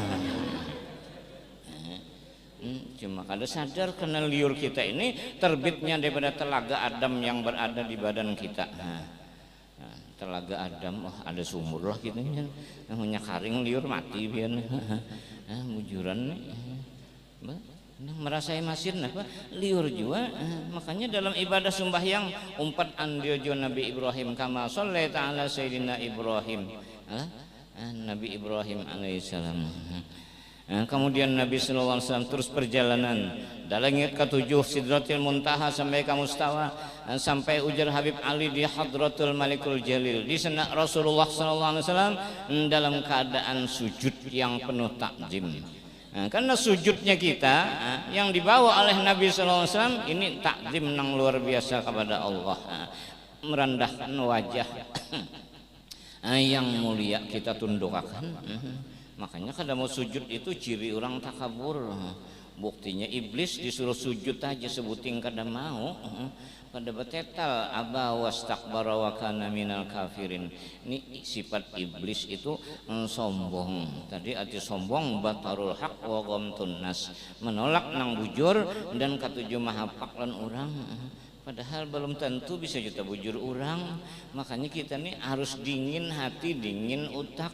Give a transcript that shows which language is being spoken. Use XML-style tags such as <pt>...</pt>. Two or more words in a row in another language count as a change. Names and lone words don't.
<bjn>Cuma kada sadar karena liur kita ini terbitnya daripada telaga Adam yang berada di badan kita. Telaga Adam, ada sumur lah gitu kan, namanya karing liur mati biar mujuran merasai masin apa liur juga. Makanya dalam ibadah sembahyang umpat andiojo Nabi Ibrahim</bjn> <ar>كما صليت على سيدنا إبراهيم,</ar> <bjn>Nabi Ibrahim alaihissalam. Kemudian Nabi</bjn> <ar>صلى الله عليه وسلم</ar> <bjn>terus perjalanan dalam langit ke-7 Sidratil Muntaha sampai ke Mustawa, sampai ujar Habib Ali di</bjn> <ar>حضرة الملك الجليل.</ar> <bjn>Di sana Rasulullah</bjn> <ar>صلى الله عليه وسلم</ar> <bjn>dalam keadaan sujud yang penuh takjim. Karena sujudnya kita yang dibawa oleh Nabi</bjn> <ar>صلى الله عليه وسلم</ar> <bjn>ini takjim nang luar biasa kepada Allah, merendahkan wajah yang mulia kita tundukkan. Makanya kada mau sujud itu ciri orang takabur. Buktinya iblis disuruh sujud aja sebuting kada mau. Pada betetal</bjn> <ar>أبى واستكبر وكان من الكافرين.</ar> <bjn>Ini sifat iblis itu sombong. Tadi arti sombong</bjn> <ar>بطر الحق وغمط الناس,</ar> <bjn>menolak nang bujur dan katuju mahapak lan orang. Padahal belum tentu bisa juta bujur orang. Makanya kita nih harus dingin hati, dingin utak.</bjn>